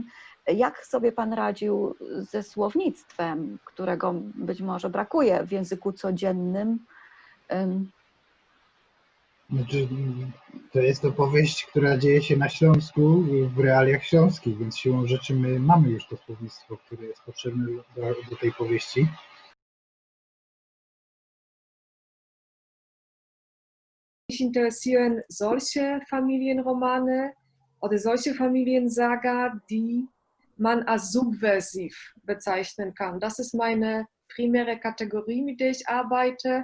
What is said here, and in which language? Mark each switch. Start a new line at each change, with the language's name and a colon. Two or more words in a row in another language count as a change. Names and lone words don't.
Polish: Jak sobie pan radził ze słownictwem, którego być może brakuje w języku codziennym? Znaczy, to jest opowieść, która dzieje się na Śląsku, w realiach śląskich, więc siłą rzeczy my mamy już to słownictwo, które jest potrzebne do tej powieści.
German: Mich interessieren solche Familienromane oder solche Familiensaga, die man als subversiv bezeichnen kann. Das ist meine primäre Kategorie, mit der ich arbeite.